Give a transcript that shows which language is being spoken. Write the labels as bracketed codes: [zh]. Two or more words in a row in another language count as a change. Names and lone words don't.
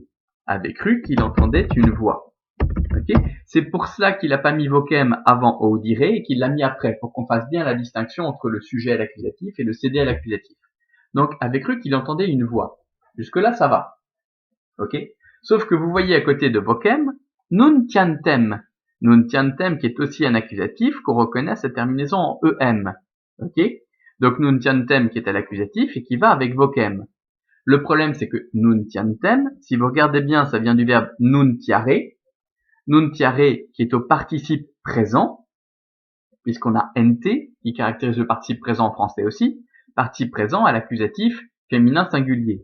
[fr] Avait cru qu'il entendait une voix. Okay, c'est pour cela qu'il n'a pas mis vocem avant audire et qu'il l'a mis après, pour qu'on fasse bien la distinction entre le sujet à l'accusatif et le CD à l'accusatif. Donc, avait cru qu'il entendait une voix. Jusque-là, ça va. Ok. Sauf que vous voyez à côté de vocem, nuntiantem. Nuntiantem qui est aussi un accusatif qu'on reconnaît à sa terminaison en em. Ok. Donc, nuntiantem qui est à l'accusatif et qui va avec vocem. Le problème, c'est que nuntiantem, si vous regardez bien, ça vient du verbe nuntiare. Nuntiare qui est au participe présent, puisqu'on a nt qui caractérise le participe présent en français aussi, participe présent à l'accusatif féminin singulier.